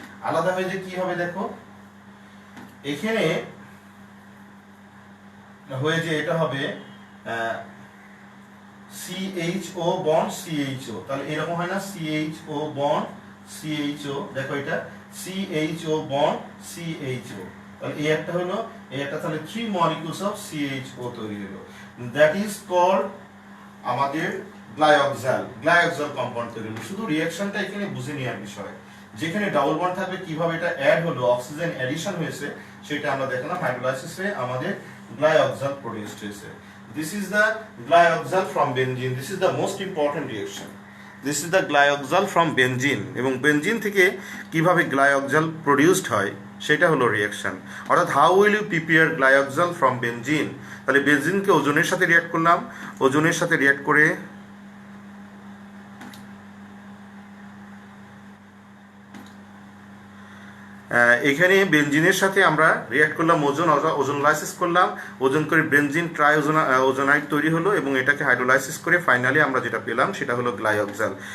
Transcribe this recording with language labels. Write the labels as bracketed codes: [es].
[bn] আলাদা হয়ে যে কি হবে দেখো, এখানে হয়ে যে এটা হবে CHO বন্ড CHO, তাহলে এরকম হয় না, CHO বন্ড CHO, দেখো এটা CHO বন্ড CHO, তাহলে এই একটা হলো, এই একটা, তাহলে [en] 3 molecules of CHO [bn] তৈরি হলো। [en] that is called [bn] আমাদের গ্লাইঅক্সাল কম্পাউন্ড তৈরি হলো। শুধু রিঅ্যাকশনটা এখানে বুঝে নেওয়ার বিষয়, যেখানে ডাবল বন্ড থাকবে কিভাবে এটা অ্যাড হলো, অক্সিজেন অ্যাডিশন হয়েছে সেটা আমরা দেখলাম হাইড্রোলাইসিসে আমাদের গ্লাইঅক্সাল প্রোডিউসড হয়েছে। [en] This is the glyoxal from benzene. This is the most important reaction. This is the glyoxal from benzene. [bn] এবং বেনজিন থেকে কিভাবে গ্লাইঅক্সাল প্রোডিউসড হয় সেটা হলো রিঅ্যাকশন। অর্থাৎ [en] How will you prepare glyoxal from benzene. [bn] তাহলে বেনজিনকে ওজনের সাথে রিঅ্যাক্ট করলাম, ওজনের সাথে রিঅ্যাক্ট করে এখানে বেনজিনের সাথে আমরা রিঅ্যাক্ট করলাম, ওজোনলাইসিস করলাম, ওজন করে বেনজিন ওজোনাইড তৈরি হলো এবং এটাকে হাইড্রোলাইসিস করে ফাইনালি আমরা যেটা পেলাম সেটা হলো গ্লাইঅক্সাল।